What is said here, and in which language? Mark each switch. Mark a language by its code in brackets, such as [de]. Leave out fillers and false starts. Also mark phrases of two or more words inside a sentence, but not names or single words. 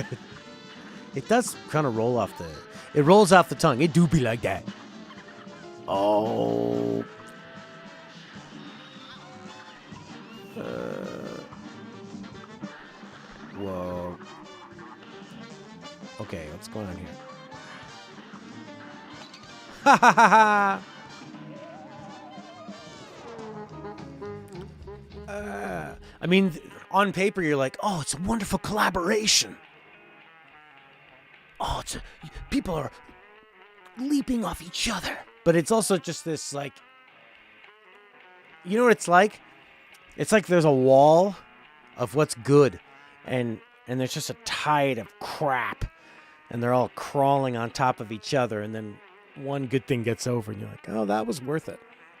[en] It does kind of roll off it rolls off the tongue. It do be like that. Oh. Whoa. Okay, what's going on here? Ha ha ha ha! I mean, on paper, you're like, oh, it's a wonderful collaboration. Oh, people are leaping off each other. But it's also just this, like, you know what it's like? It's like there's a wall of what's good, and there's just a tide of crap, and they're all crawling on top of each other, and then one good thing gets over, and you're like, oh, that was worth it.